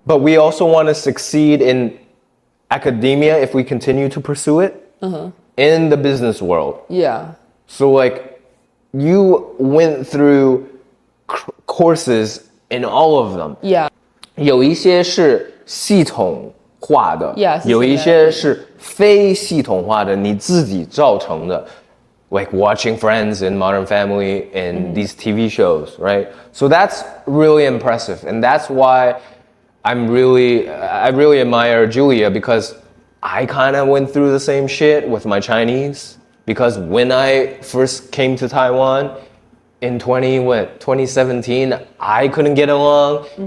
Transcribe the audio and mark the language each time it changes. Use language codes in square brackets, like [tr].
[en] But we also want to succeed in academia if we continue to pursue it in the business world. Yeah. So like you went through courses in all of them. Yeah. [zh] 有一些是系统化的 [en] Yeah, [zh] 有一些是非系统化的，你自己造成的。 [en] Like watching Friends and Modern Family and these TV shows, right? So that's really impressive. And that's why I really admire Julia, because I kind of went through the same shit with my Chinese. Because when I first came to Taiwan in 2017, I couldn't get along.